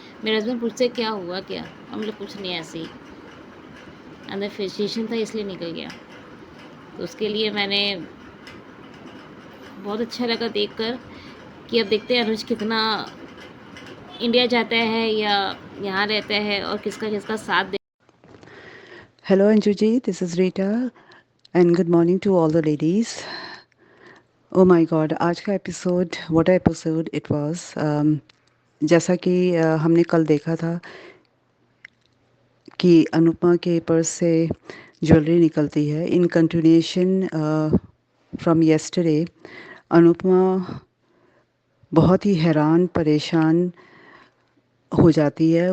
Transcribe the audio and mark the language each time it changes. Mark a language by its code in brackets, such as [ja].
[hi] मेरे हस्बैंड पूछते क्या हुआ क्या, हम लोग कुछ नहीं, ऐसे ही अंदर फ्रस्ट्रेशन था इसलिए निकल गया। तो उसके लिए मैंने बहुत अच्छा लगा देख कर कि अब देखते हैं अनुज कितना इंडिया जाता है या यहाँ रहता है और किसका किसका साथ। [en] Hello Anju ji, this is Rita and good morning to all the ladies. Oh my God, [hi] आज का episode, [en] what a episode it was. [hi] जैसा कि हमने कल देखा था कि अनुपमा के पर्स से ज्वेलरी निकलती है। [en] in continuation from yesterday, [hi] Anupama बहुत ही हैरान परेशान हो जाती है।